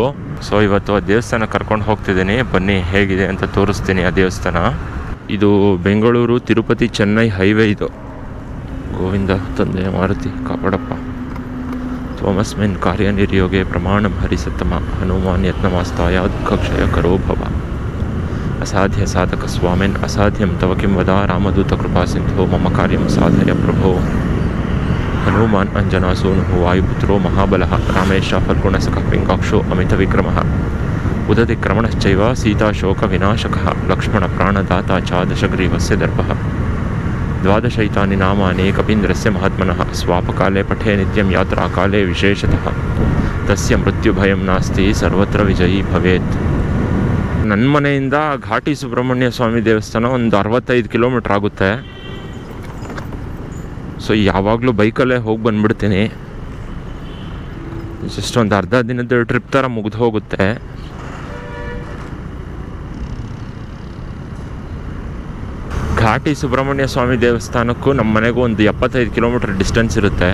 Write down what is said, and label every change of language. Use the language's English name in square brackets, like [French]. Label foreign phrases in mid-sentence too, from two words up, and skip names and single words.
[Kannada] ಸೊ ಇವತ್ತು ಆ ದೇವಸ್ಥಾನ ಕರ್ಕೊಂಡು ಹೋಗ್ತಿದ್ದೀನಿ, ಬನ್ನಿ ಹೇಗಿದೆ ಅಂತ ತೋರಿಸ್ತೀನಿ ಆ ದೇವಸ್ಥಾನ. ಇದು ಬೆಂಗಳೂರು ತಿರುಪತಿ ಚೆನ್ನೈ ಹೈವೇ. ಇದು ಗೋವಿಂದ ತಂದೆ ಮಾರುತಿ ಕಾಪಾಡಪ್ಪ. [Sanskrit] ತ್ವಮಸ್ಮಿನ್ ಕಾರ್ಯನಿರ್ಯೋಗೆ ಪ್ರಮಾಣಂ ಹರಿಸತ್ತಮ ಹನುಮಾನ್ ಯತ್ನಮಾಸ್ತಾಯ ದುಃಖಕ್ಷಯ ಕರೋ ಭವ. ಅಸಾಧ್ಯ ಸಾಧಕ ಸ್ವಾಮಿನ್ ಅಸಾಧ್ಯಂ ತವ ಕಿಂ ವದ ರಾಮದೂತ ಕೃಪಾ ಸಿಂಧೋ ಮಮ ಕಾರ್ಯಂ ಸಾಧಯ ಪ್ರಭೋ. ಹನುಮಾನ್ ಅಂಜನಾಸೂನುಃ ವಾಯುಪುತ್ರೋ ಮಹಾಬಲಃ ರಾಮೇಶ ಫಲ್ಗುಣಸಖಃ ಪಿಂಗಾಕ್ಷೋ ಅಮಿತ ವಿಕ್ರಮಃ. ಉದತಿ ಕ್ರಮಣಶ್ಚೈವ ಸೀತಾಶೋಕ ವಿನಾಶಕಃ ಲಕ್ಷ್ಮಣ ಪ್ರಾಣದಾತ ಚ ದಶಗ್ರೀವಸ್ಯ ದರ್ಪಃ. ದ್ವಾದಶೈತಾನಿ ನಾಮಾನಿ ಕಪೀಂದ್ರಸ್ಯ ಮಹಾತ್ಮನಃ. ಸ್ವಾಪಕಾಲೇ ಪಠೇ ನಿತ್ಯಂ ಯಾತ್ರಾಕಾಲೇ ವಿಶೇಷತಃ. ತಸ್ಯ ಮೃತ್ಯುಭಯಂ ನಾಸ್ತಿ ಸರ್ವತ್ರ ವಿಜಯೀ ಭವೇತ್. [Kannada] ನನ್ನ ಮನೆಯಿಂದ ಘಾಟಿ ಸುಬ್ರಹ್ಮಣ್ಯ ಸ್ವಾಮಿ ದೇವಸ್ಥಾನ ಒಂದು 65 ಕಿಲೋಮೀಟ್ರ್ ಆಗುತ್ತೆ. ಸೊ ಯಾವಾಗಲೂ ಬೈಕಲ್ಲೇ ಹೋಗಿ ಬಂದುಬಿಡ್ತೀನಿ. ಜಸ್ಟ್ ಒಂದು ಅರ್ಧ ದಿನದ ಟ್ರಿಪ್ ಥರ ಮುಗಿದು ಹೋಗುತ್ತೆ. ಘಾಟಿ ಸುಬ್ರಹ್ಮಣ್ಯ ಸ್ವಾಮಿ ದೇವಸ್ಥಾನಕ್ಕೂ ನಮ್ಮ ಮನೆಗೂ ಒಂದು 75 ಕಿಲೋಮೀಟ್ರ್ ಡಿಸ್ಟೆನ್ಸ್ ಇರುತ್ತೆ.